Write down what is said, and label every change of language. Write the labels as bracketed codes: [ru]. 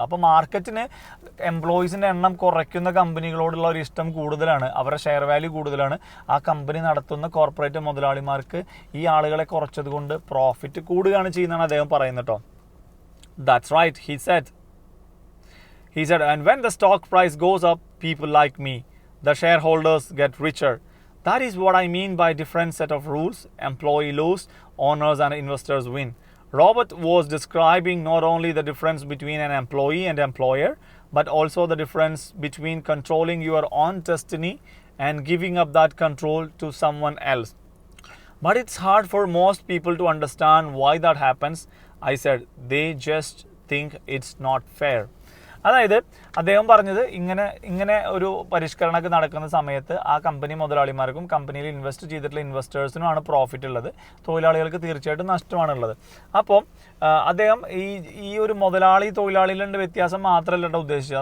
[ml] അപ്പോൾ മാർക്കറ്റിന് എംപ്ലോയീസിൻ്റെ എണ്ണം കുറയ്ക്കുന്ന കമ്പനികളോടുള്ള ഒരു ഇഷ്ടം കൂടുതലാണ്, അവരുടെ ഷെയർ വാല്യൂ കൂടുതലാണ്. ആ കമ്പനി നടത്തുന്ന കോർപ്പറേറ്റ് മുതലാളിമാർക്ക് ഈ ആളുകളെ കുറച്ചത് കൊണ്ട് പ്രോഫിറ്റ് കൂടുകയാണ് ചെയ്യുന്നതാണ് അദ്ദേഹം പറയുന്നത് കേട്ടോ. [en] That's right, he said, and when the stock price goes up, people like me, the shareholders, get richer. That is what I mean by different set of rules. Employee lose, owners and investors win. Robert was describing not only the difference between an employee and employer, but also the difference between controlling your own destiny and giving up that control to someone else. But it's hard for most people to understand why that happens. I said, they just think it's not fair. [ml] അതായത് അദ്ദേഹം പറഞ്ഞത് ഇങ്ങനെ ഒരു പരിഷ്കരണമൊക്കെ നടക്കുന്ന സമയത്ത് ആ company മുതലാളിമാർക്കും കമ്പനിയിൽ invest ചെയ്തിട്ടുള്ള ഇൻവെസ്റ്റേഴ്സിനുമാണ് പ്രോഫിറ്റ് ഉള്ളത്, തൊഴിലാളികൾക്ക് തീർച്ചയായിട്ടും നഷ്ടമാണുള്ളത്. അപ്പോൾ അദ്ദേഹം ഈ ഒരു മുതലാളി തൊഴിലാളികളുടെ വ്യത്യാസം മാത്രമല്ല ഉദ്ദേശിച്ചത്.